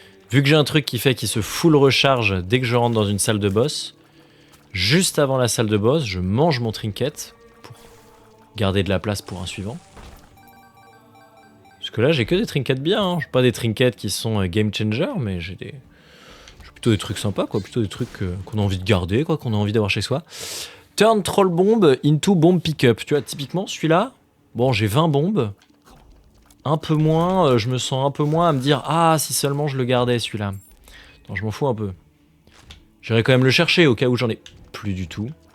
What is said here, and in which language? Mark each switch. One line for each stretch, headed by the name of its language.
French: Vu que j'ai un truc qui fait qu'il se full recharge dès que je rentre dans une salle de boss, juste avant la salle de boss, je mange mon trinket pour garder de la place pour un suivant. Parce que là, j'ai que des trinkets bien, hein. J'ai pas des trinkets qui sont game changer, mais j'ai plutôt des trucs sympas, quoi. Plutôt des trucs qu'on a envie de garder, quoi, qu'on a envie d'avoir chez soi.
English: Turn troll bomb into bomb pickup.
French: Tu vois, typiquement, celui-là, bon, j'ai 20 bombes. Un peu moins, je me sens un peu moins à me dire ah si seulement je le gardais celui-là. Non, je m'en fous un peu. J'irai quand même le chercher au cas où j'en ai plus du tout.